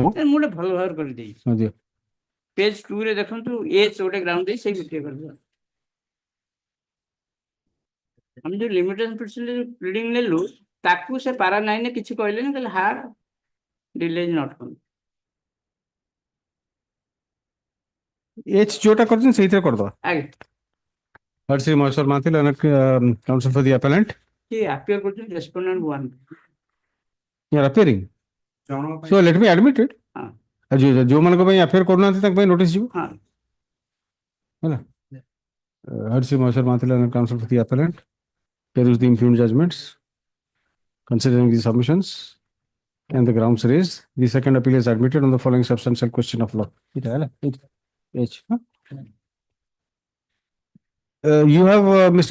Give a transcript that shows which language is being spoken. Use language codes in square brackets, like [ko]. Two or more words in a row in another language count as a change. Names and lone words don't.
[or] ମୁଁ ଗୋଟେ ଭଲ ଭାବରେ କରିଦେଇଛି ପେଜ 2 ରେ ଦେଖନ୍ତୁ ଏଚ୍ ଗୋଟେ ଗ୍ରାଉଣ୍ଡ ଦେଇ ସେଇ ଗୋଟିଏ କରିଦେବା ଆମେ ଯୋଉ [en] limitation petition pleading [or] ନେଲୁ ତାକୁ ସେ ପାରା 9 ରେ କିଛି କହିଲେନି କହିଲେ [en] hard delay is not come [or] ଏଚ୍ ଯୋଉଟା କରିଛନ୍ତି ସେଇଥିରେ କରିଦବା ଆଜ୍ଞା [en] Heard Sri Maheshwar Mathil, counsel for the appellant. He appear କରୁଛନ୍ତି respondent 1. You are appearing. So let me admit it. [or] ଯୋଉମାନଙ୍କ ପାଇଁ appear କରୁନାହାନ୍ତି ତାଙ୍କ ପାଇଁ notice ଯିବ ହେଲା [en] Heard Sri Maheshwar Mathil, counsel for the appellant. Peruse the impugned judgments, considering the submissions and the grounds raised. The second appeal is admitted on the following substantial question of law. You have, Mr.